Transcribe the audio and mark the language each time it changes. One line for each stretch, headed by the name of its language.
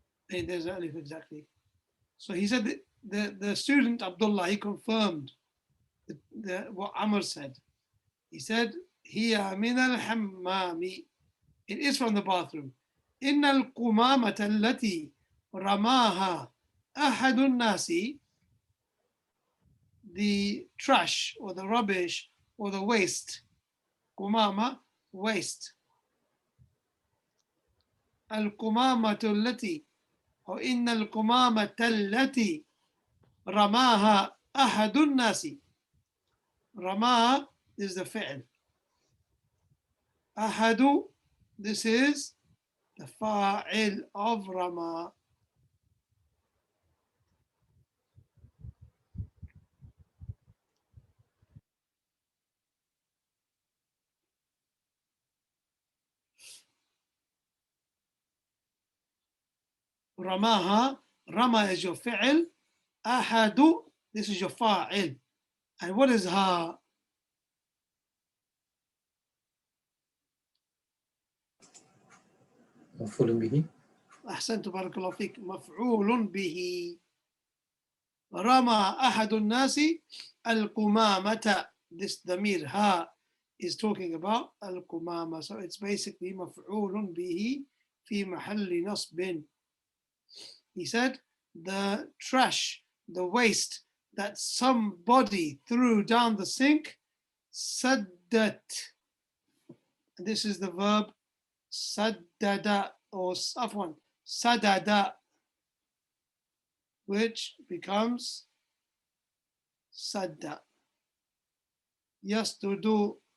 English: hey, there's alif exactly. So he said that the student Abdullah, he confirmed what Amr said. He said,
Arabic: "Hiya min al-hammami."
English: It is from the bathroom.
Arabic: إن القمامة التي رماها أحد الناس.
English: The trash or the rubbish or the waste.
Arabic: قمامة, waste. القمامة التي أو إن القمامة التي رماها أحد الناس.
English: رماها is the فعل. أحد, this is the فاعل of رمى.
Arabic: رماها, رمى is your فعل.
English: أحد, this is your فاعل. And what is ها?
Arabic: مفعول به. أحسنت بارك الله فيك. مفعول به. رمى أحد الناس القمامة.
English: This ضمير ها is talking about القمامة. So it's basically
Arabic: مفعول به في محل نصب.
English: He said the trash, the waste that somebody threw down the sink, saddat. This is the verb saddada or afwan, sadada, which becomes sadda. Yasdudu.